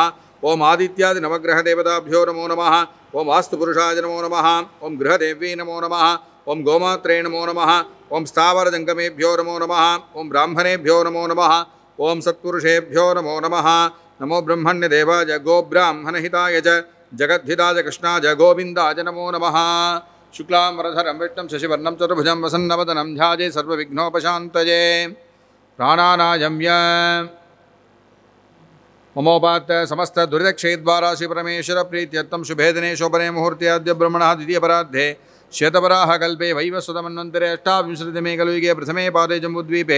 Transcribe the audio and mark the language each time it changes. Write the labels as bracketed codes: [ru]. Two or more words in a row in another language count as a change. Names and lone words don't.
[sa] ओम् आदित्यादि नवग्रह देवताभ्यो नमो नमः ओम् वास्तु पुरुषाय नमो नमः. ओम् गृहदेव्यै नमो नमः ओम् गोमात्रे नमो नमः. ओम् स्थावर जङ्गमेभ्यो नमो नमः ओम् ब्राह्मणेभ्यो नमो नमः. ओम् सत्पुरुषेभ्यो नमो नमः नमो ब्रह्मण्य देवाय गोब्राह्मणहिताय च जगद्धिताय कृष्णाय गोविन्दाय नमो नमः. शुक्लां वरधरं विष्णुं शशिवर्णं चतुर्भुजं वसन्नवदनं ध्याये सर्वविघ्नोपशान्तये. प्राणानायम्य ममोपात्त समस्त दुरितक्षयद्वारा श्रीपरमेश्वर प्रीत्यर्थं शुभे दिने शोभने मुहूर्ते अद्य ब्रह्मणः द्वितीयपरार्धे श्वेतवराह कल्पे वैवस्वतमन्वन्तरे अष्टाविंशतितमे कलयुगे प्रथमे पादे जम्बूद्वीपे